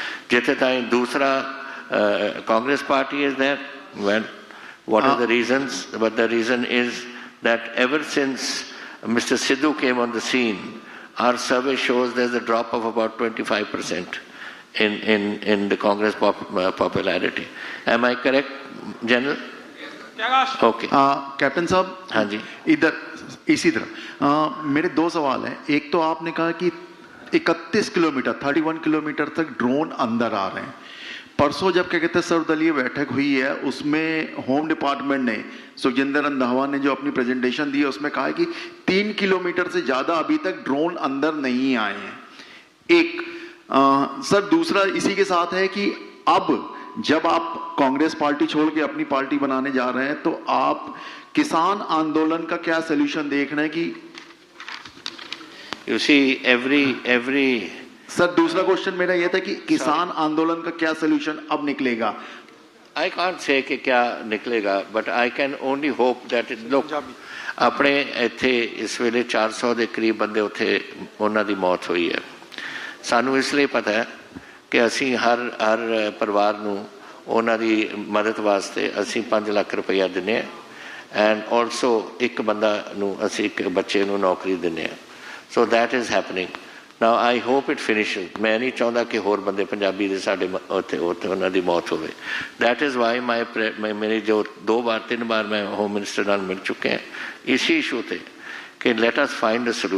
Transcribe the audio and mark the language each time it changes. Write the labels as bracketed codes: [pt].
[hi] जिथे ताईं दूसरा [en] Congress party is there, well, what are the reasons? But the reason is that ever since Mr. Sidhu came on the scene, our survey shows there's a drop of about 25% in the Congress popularity. Am I correct, General? Okay. [hi] Captain साहब, हाँ जी, इधर इसी तरह मेरे दो सवाल हैं। एक तो आपने कहा कि 31 किलोमीटर 31 किलोमीटर तक ड्रोन अंदर आ रहे हैं। परसों जब क्या कहते हैं सर्वदलीय बैठक हुई है, उसमें होम डिपार्टमेंट ने, सुखजिंदर रंधावा ने जो अपनी प्रेजेंटेशन दी है, उसमें कहा है कि 3 किलोमीटर से ज़्यादा अभी तक ड्रोन अंदर नहीं आए हैं। एक सर, दूसरा इसी के साथ है कि अब जब आप कांग्रेस पार्टी छोड़ के अपनी पार्टी बनाने जा रहे हैं, तो आप किसान आंदोलन का क्या सोल्यूशन देख रहे हैं कि [en] you see every [hi] सर, दूसरा क्वेश्चन मेरा यह था कि किसान आंदोलन का क्या सोल्यूशन अब निकलेगा? [en] I can't say [hi] कि क्या निकलेगा, [en] but I can only hope that look, [pa] अपने इत्थे इस वेले 400 ਦੇ ਕਰੀਬ ਬੰਦੇ ਉੱਥੇ ਉਹਨਾਂ ਦੀ ਮੌਤ ਹੋਈ ਹੈ। ਸਾਨੂੰ ਇਸ ਲਈ ਪਤਾ ਹੈ ਕਿ ਅਸੀਂ ਹਰ ਪਰਿਵਾਰ ਨੂੰ ਉਹਨਾਂ ਦੀ ਮਦਦ ਵਾਸਤੇ ਅਸੀਂ 5 ਲੱਖ ਰੁਪਈਆ ਦਿੰਦੇ ਹਾਂ [en] and also [pa] ਇੱਕ ਬੰਦਾ ਨੂੰ ਅਸੀਂ ਇੱਕ ਬੱਚੇ ਨੂੰ ਨੌਕਰੀ ਦਿੰਦੇ ਹਾਂ [en] so that is happening now I hope it finishes [pa] ਮੈਂ ਨਹੀਂ ਚਾਹੁੰਦਾ ਕਿ ਹੋਰ ਬੰਦੇ ਪੰਜਾਬੀ ਦੇ ਸਾਡੇ ਉੱਥੇ ਉਹਨਾਂ ਦੀ ਮੌਤ ਹੋਵੇ [en] that is why [pa] ਮੇਰੀ ਜੋ 3 ਵਾਰ ਮੈਂ ਹੋਮ ਮਿਨਿਸਟਰ ਨਾਲ ਮਿਲ ਚੁੱਕੇ ਹਾਂ ਇਸੀ ਇਸ਼ੂ 'ਤੇ ਕਿ [en] let us find a